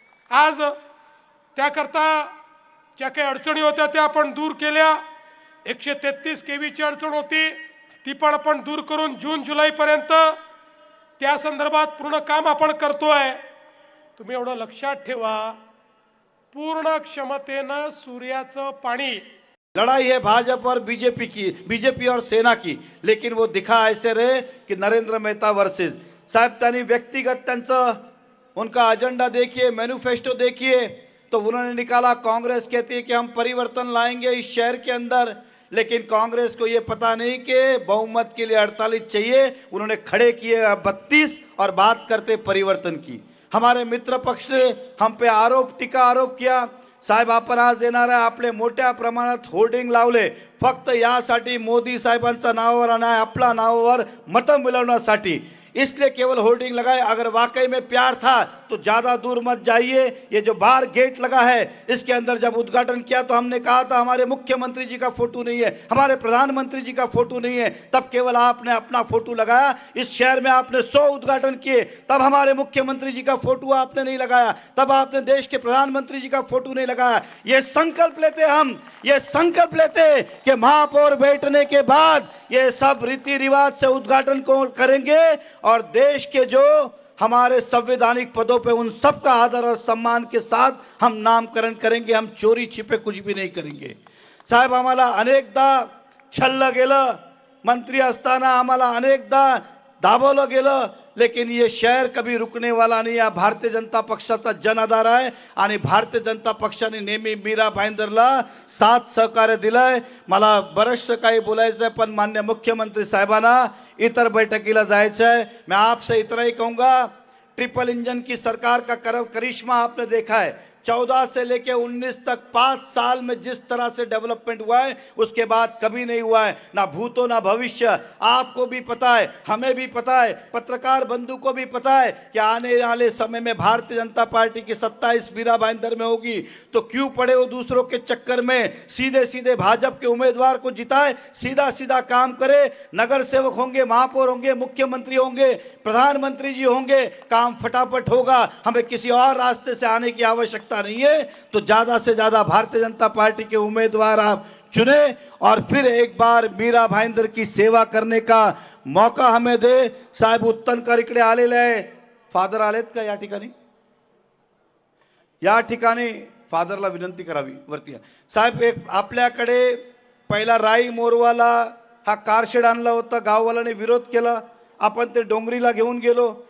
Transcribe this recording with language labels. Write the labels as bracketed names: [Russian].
[Marathi] आज त्याकरता ज्या काही अडचणी होत्या त्या आपण दूर केल्या। 133 केवीची अडचण होती ती पण आपण दूर करून जून जुलै पर्यंत त्या संदर्भात पूर्ण काम आपण करतोय। तुम्ही एवढं लक्षात ठेवा, पूर्ण क्षमतेनं सूर्याचं पाणी। [Hindi] लड़ाई है भाजपा और बीजेपी की, बीजेपी और सेना की, लेकिन वो दिखा ऐसे रहे कि नरेंद्र मेहता वर्सेस साहब [Marathi] त्यांनी व्यक्तिगत त्यांचं [Hindi] उनका एजेंडा देखिए, मैनिफेस्टो देखिए, तो उन्होंने निकाला कांग्रेस कहती है कि हम परिवर्तन लाएंगे इस शहर के अंदर, लेकिन कांग्रेस को ये पता नहीं कि बहुमत के लिए 48 चाहिए। उन्होंने खड़े किए 32 और बात करते परिवर्तन की। हमारे मित्र पक्ष ने हम पे टीका आरोप किया, [Marathi] साहेब आपण आज येणार आहे आपले मोठ्या प्रमाणात होर्डिंग लावले फक्त यासाठी मोदी साहेबांच्या नावावर आणि आपल्या नावावर मतं मिळवण्यासाठी, [Hindi] इसलिए केवल होर्डिंग लगाए। अगर वाकई में प्यार था तो ज्यादा दूर मत जाइए। ये जो बाहर गेट लगा है इसके अंदर जब उद्घाटन किया तो हमने कहा था हमारे मुख्यमंत्री जी का फोटो नहीं है, हमारे प्रधानमंत्री जी का फोटो नहीं है, तब केवल आपने अपना फोटो लगाया। इस शहर में आपने 100 उद्घाटन किए, तब हमारे मुख्यमंत्री जी का फोटो आपने नहीं लगाया, तब आपने देश के प्रधानमंत्री जी का फोटो नहीं लगाया। ये संकल्प लेते हम, ये संकल्प लेते कि महापौर बैठने के बाद ये सब रीति रिवाज से उद्घाटन को करेंगे और देश के जो हमारे संवैधानिक पदों पे उन सबका आदर और सम्मान के साथ हम नामकरण करेंगे। हम चोरी छिपे कुछ भी नहीं करेंगे। [Marathi] साहेब आम्हाला अनेकदा छल्लं गेलं, मंत्री असताना आम्हाला अनेकदा दाबवलं गेलं, [Hindi] लेकिन ये शहर कभी रुकने वाला नहीं। [Marathi] या भारतीय जनता पक्षाचा जनाधार आहे आणि भारतीय जनता पक्षाने नेहमी मीरा भाईंदरला साथ सहकार्य दिलंय। मला बरंचसं काही बोलायचं आहे, पण मान्य मुख्यमंत्री साहेबांना इतर बैठकीला जायचं है। [Hindi] मैं आपसे इतना ही कहूँगा, ट्रिपल इंजन की सरकार का करिश्मा आपने देखा है। 14 से लेके 19 तक 5 साल में जिस तरह से डेवलपमेंट हुआ है उसके बाद कभी नहीं हुआ है, ना भूतो ना भविष्य। आपको भी पता है, हमें भी पता है, पत्रकार बंधु को भी पता है कि आने वाले समय में भारतीय जनता पार्टी की सत्ता इस मीरा भाईंदर में होगी। तो क्यों पड़े हो दूसरों के चक्कर में, सीधे सीधे भाजपा के उम्मीदवार को जिताए, सीधा सीधा काम करे। नगर सेवक होंगे, महापौर होंगे, मुख्यमंत्री होंगे, प्रधानमंत्री जी होंगे, काम फटाफट होगा। हमें किसी और रास्ते से आने की आवश्यकता नहीं है। तो ज्यादा से ज्यादा भारतीय जनता पार्टी के उम्मीदवार आप चुने और फिर एक बार मीरा भाईंदर की सेवा करने का मौका हमें दे। [Marathi] साहेब उत्तनकर इकडे आलेले आहे, फादर आलेत का या ठिकाणी? या ठिकाणी फादरला विनंती करावी वरती या। साहेब एक आपल्याकडे पहिला राई मोरवाला हा कारशेड आणला होता, गाववाल्याने विरोध केला, आपण ते डोंगरीला घेऊन गेलो।